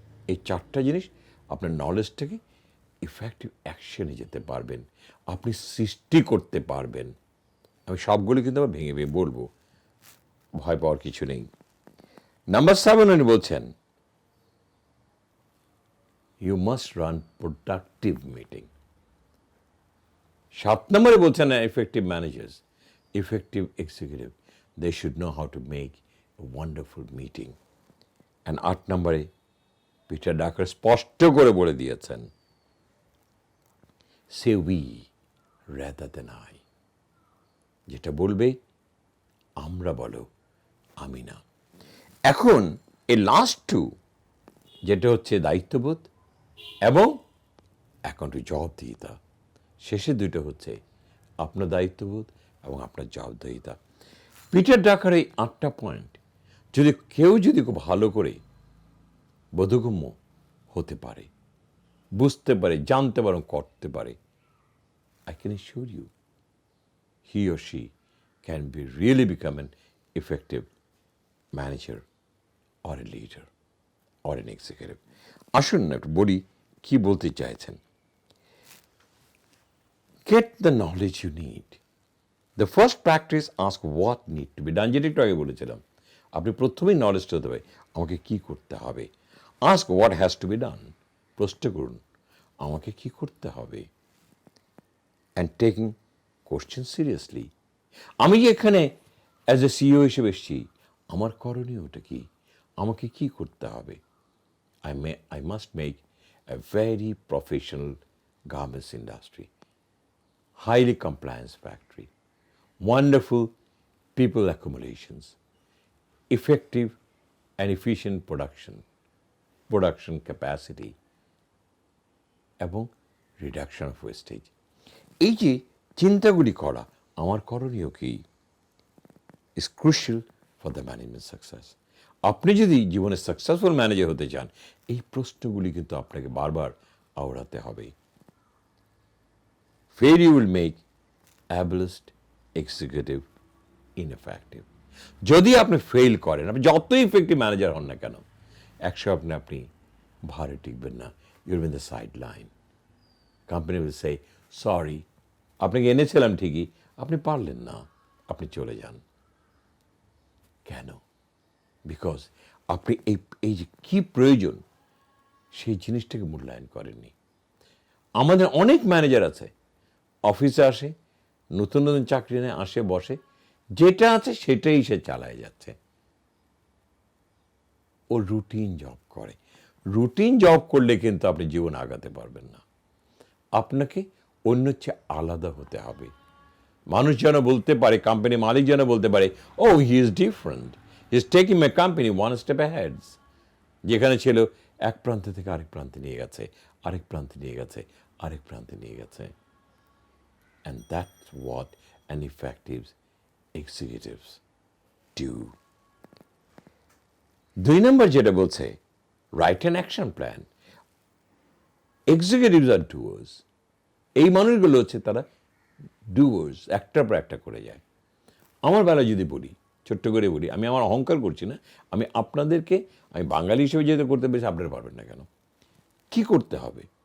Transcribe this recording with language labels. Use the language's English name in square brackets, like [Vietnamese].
[Bangla] এই চারটা জিনিস আপনার নলেজটাকে ইফেক্টিভ অ্যাকশনে যেতে পারবেন, আপনি সৃষ্টি করতে পারবেন। আমি সবগুলো কিন্তু আবার ভেঙে ভেঙে বলবো, ভয় পাওয়ার কিছু নেই। নাম্বার 7 উনি বলছেন, [English] You must run productive meeting. [Bangla] 7 নম্বরে বলছেন, [English] Effective managers, effective executive, they should know how to make a wonderful meeting. [Bangla] And 8 নম্বরে পিটার ড্রাকার স্পষ্ট করে বলে দিয়েছেন, [English] Say we rather than I. [Bangla] যেটা বলবে আমরা বলো, আমি না। এখন এই লাস্ট 2, যেটা হচ্ছে দায়িত্ববোধ এবং এখন জবাবদিহিতা, শেষের 2টা হচ্ছে আপনার দায়িত্ববোধ এবং আপনার জবাবদিহিতা। পিটার ড্রাকার এই 8টা পয়েন্ট যদি কেউ খুব ভালো করে বোধগম্য হতে পারে, বুঝতে পারে, জানতে পারে, করতে পারে, [English] I can assure you he or she can really become an effective manager or a leader or an executive. [Bangla] আসুন না একটু বলি কি বলতে চাইছেন। [English] Get the knowledge you need. The first practice, ask what need to be done. [Bangla] যেটা একটু আগে বলেছিলাম, আপনি প্রথমেই নলেজটা হতে হবে আমাকে কি করতে হবে। [English] Ask what has to be done. [Bangla] প্রশ্ন করুন আমাকে কি করতে হবে। [English] And taking question seriously. [Bangla] আমি যে এখানে অ্যাজ এ সিইও হিসেবে এসেছি, আমার করণীয়টা কি, আমাকে কি করতে হবে? [English] I must make a very professional garments industry, highly compliance factory, wonderful people accumulations, effective and efficient production capacity এবং reduction of wastage. [Bangla] এই যে চিন্তাগুলি করা, আমার করণীয় কি, [English] Is crucial for the management success. [Bangla] আপনি যদি জীবনে সাকসেসফুল ম্যানেজার হতে চান, এই প্রশ্নগুলি কিন্তু আপনাকে বারবার আওড়াতে হবে। [English] Failure will make ableist executive ineffective. [Bangla] যদি আপনি ফেল করেন, আপনি যতই ইফেক্টিভ ম্যানেজার হন না কেন, একশো আপনি ভারে টিকবেন না, [English] You're in the side line. Company will say sorry, [Bangla] আপনাকে এনেছিলাম ঠিকই, আপনি পারলেন না, আপনি চলে যান। কেন? বিকজ আপনি এই যে কী প্রয়োজন, সেই জিনিসটাকে মূল্যায়ন করেননি। আমাদের অনেক ম্যানেজার আছে, অফিসে আসে, নতুন নতুন চাকরি নেয়, আসে বসে, যেটা আছে সেটাই সে চালায় যাচ্ছে। ও রুটিন জব করে। রুটিন জব করলে কিন্তু আপনি জীবন আগাতে পারবেন না। আপনাকে অন্য চেয়ে আলাদা হতে হবে। মানুষ যেন বলতে পারে, কোম্পানি মালিক যেন বলতে পারে, [English] ও he is different, he is taking my company one step ahead. [Bangla] যেখানে ছিল এক প্রান্ত থেকে আরেক প্রান্তে নিয়ে গেছে, আরেক প্রান্তে নিয়ে গেছে, আরেক প্রান্তে নিয়ে গেছে। [English] And that's what an effective executives do. [Bangla] 2 নম্বর যেটা বলছে, [English] Right an action plan. Executives আর doers. [Bangla] এই মানুষগুলো হচ্ছে তারা ডুয়ার্স, একটার পর একটা করে যায়। আমার বেলায় যদি বলি, ছোট্ট করে বলি, আমি আমার অহংকার করছি না, আমি আপনাদেরকে, আমি বাঙালি হিসেবে যেহেতু করতে পেরেছি, আপনারা পারবেন না কেন? কি করতে হবে?